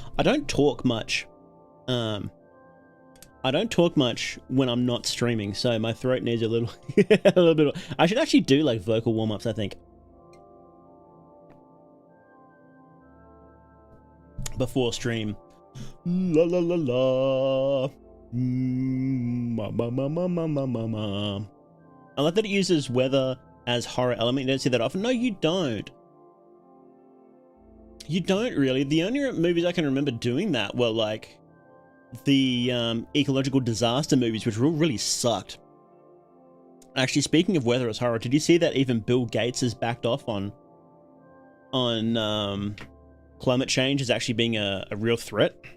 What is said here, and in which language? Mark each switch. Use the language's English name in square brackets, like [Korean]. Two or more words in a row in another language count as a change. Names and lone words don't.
[English] I don't talk much. I don't talk much when I'm not streaming, so my throat needs a little, a little bit. I should actually do like vocal warm-ups, I think, before stream. La la la la. Ma ma ma ma ma ma ma ma. I like that it uses weather as horror element. You don't see that often. No, you don't. You don't really. The only movies I can remember doing that were like the ecological disaster movies, which really sucked. Actually, speaking of weather as horror, did you see that even Bill Gates has backed off on climate change as actually being a real threat?